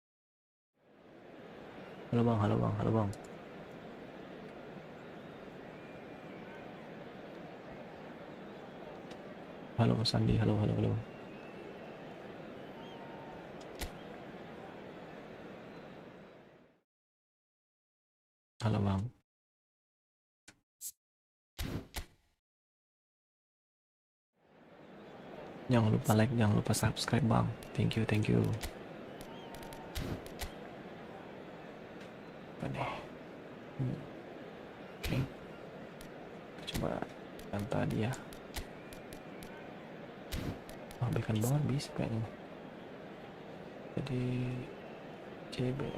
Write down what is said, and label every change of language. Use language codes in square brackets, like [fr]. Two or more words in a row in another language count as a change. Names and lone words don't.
[id] Halo bang, halo bang, halo bang. Halo Sandi, halo, halo, halo. Halo bang. Jangan lupa like, jangan lupa subscribe bang. [en] Thank you, thank you. [id] Apa nih? Oke. Coba yang tadi ya. Abaikan banget bisa kayaknya. Jadi CB.